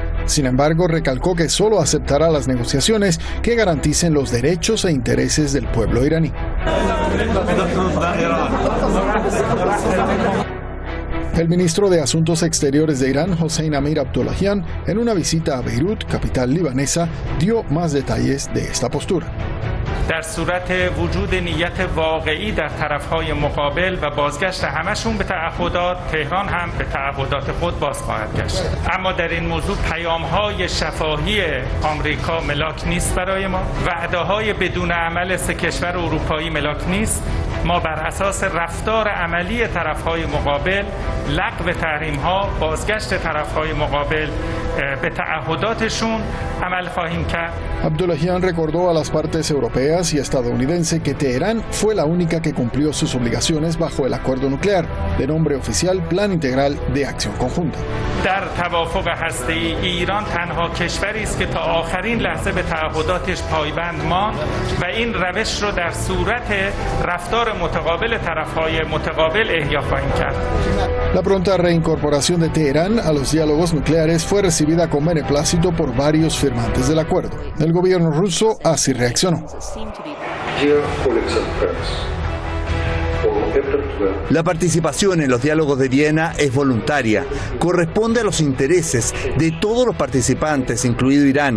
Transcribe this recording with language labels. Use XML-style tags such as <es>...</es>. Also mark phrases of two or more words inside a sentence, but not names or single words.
<es>Sin embargo, recalcó que solo aceptará las negociaciones que garanticen los derechos e intereses del pueblo iraní. El ministro de Asuntos Exteriores de Irán, Hossein Amir Abdollahian, en una visita a Beirut, capital libanesa, dio más detalles de esta postura.</es> <fa>در صورت وجود نیت واقعی در طرف‌های مقابل و بازگشت همشون به تعهدات، تهران هم به تعهدات خود باز خواهد گشت. اما در این موضوع پیام‌های شفاهی آمریکا ملاک نیست برای ما. وعده‌های بدون عمل سه کشور اروپایی ملاک نیست. ما بر اساس رفتار عملی طرف‌های مقابل، لغو تحریم‌ها، بازگشت طرف‌های مقابل به تعهداتشون عمل خواهیم کرد.</fa> <es>Abdollahian recordó a las partes europeas y estadounidense que Teherán fue la única que cumplió sus obligaciones bajo el acuerdo nuclear, de nombre oficial Plan Integral de Acción Conjunta.</es> <fa>در توافق هسته‌ای ایران تنها کشوری است که تا آخرین لحظه به تعهداتش پایبند ماند و این روش رو در صورت رفتار متقابل طرف‌های متقابل احیا خواهیم کرد.</fa> <es>La pronta reincorporación de Teherán a los diálogos nucleares fue recibida con beneplácito por varios firmantes del acuerdo. El gobierno ruso así reaccionó. La participación en los diálogos de Viena es voluntaria, corresponde a los intereses de todos los participantes, incluido Irán.</es>